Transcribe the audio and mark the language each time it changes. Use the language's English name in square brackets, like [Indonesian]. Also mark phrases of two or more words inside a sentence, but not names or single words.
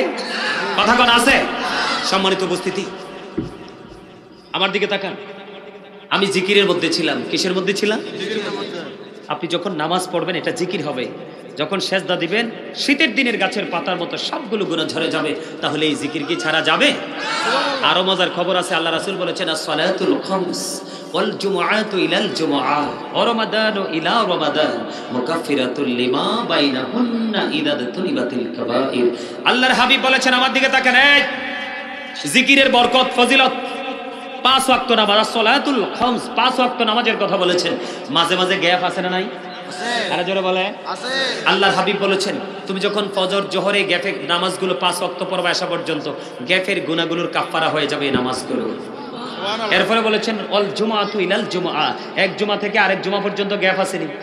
[Bangla] কথা কোন আছে? সম্মানিত উপস্থিতি, আমার দিকে তাকান। আমি জিকিরের মধ্যে ছিলাম। কিসের মধ্যে ছিলাম? আপনি যখন নামাজ পড়বেন এটা জিকির হবে। যখন সেজদা দিবেন শীতের দিনের গাছের পাতার মতো সবগুলো গুনাহ ঝরে যাবে। তাহলে এই জিকির কি ছাড়া যাবে? আরো মজার খবর আছে। আল্লাহ রাসূল বলেছেন [Arabic] الصلوات الخمس والجمعة إلى الجمعة ورمضان إلى رمضان مكفرات لما بينهن إذا اجتنبت الكبائر. [Bangla] আল্লাহর হাবিব বলেছেন, আমার দিকে তাকান, এই জিকিরের বরকত ফজিলত, 5 ওয়াক্ত নামাজ, [Arabic] الصلوات الخمس, [Bangla] 5 ওয়াক্ত নামাজের কথা বলেছেন। মাঝে মাঝে গ্যাপ আছে না নাই? আরে জোরে বলে আছে। আল্লাহর হাবিব বলেছেন, তুমি যখন ফজর জোহরে গ্যাপে নামাজগুলো 5 ওয়াক্ত পড়বে আসা পর্যন্ত, গ্যাপের গুনাহগুলোর কাফারা হয়ে যাবে এই নামাজগুলো। এরপরে বলেছেন [Arabic] والجمعة إلى الجمعة, [Bangla] এক জুমা থেকে আরেক জুমা পর্যন্ত গ্যাপ আছে নি?